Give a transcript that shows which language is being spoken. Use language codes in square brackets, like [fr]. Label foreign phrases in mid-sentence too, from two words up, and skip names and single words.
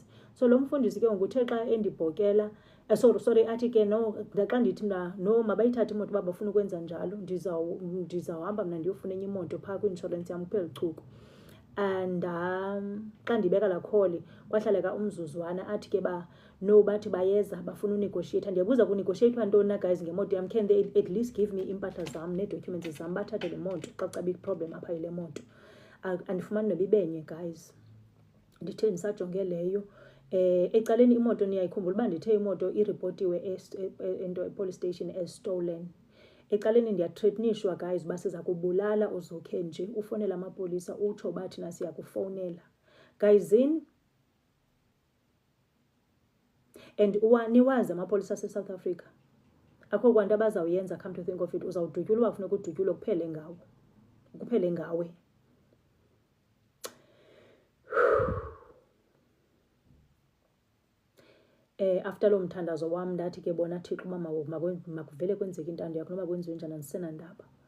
[xh] So lo mfundisi ke ngokuthe xa endibhokela sorry athi ke no, xa ndithi mna no mabayithathe imoto uba bafuna ukwenza njalo, ndizawuhamba mna ndiyofuna enye imoto phaa kwi-inshorensi yam kuphela uchuku. And xa ndibeka laa kholi kwahlaleka umzuzwana, athi ke no bathi bayeza bafuna unegotiate. Ndiyabuza kunegotiatwa ntoni na guys ngemoto yam? [en] Can they at least give me [xh] iimpahla zam nee-documents zam, bathathe le moto xa cabe iproblem apha yile moto? Andifumani nobibenye guys. Ndithe ndisajonge leyo ecaleni imoto niyayikhumbula uba ndithe imoto iripotiwe [en] police station as stolen. [xh] Ecaleni ndiyathreatenishwa guys uba siza kubulala uzokhe nje ufonela amapolisa utsho bathi nasiya kufowunela guyzini. And niwazi amapolisa ase-South Africa akho kwanto abazawuyenza, [en] come to think of it, [xh] uzawudutyulwa uba funeka udutyulwe kuphele ngawe. After lo mthandazo wam ndathi ke bona Thixo uba makuvele kwenzeke intando yakho noba kwenziwe njani, andisenandaba.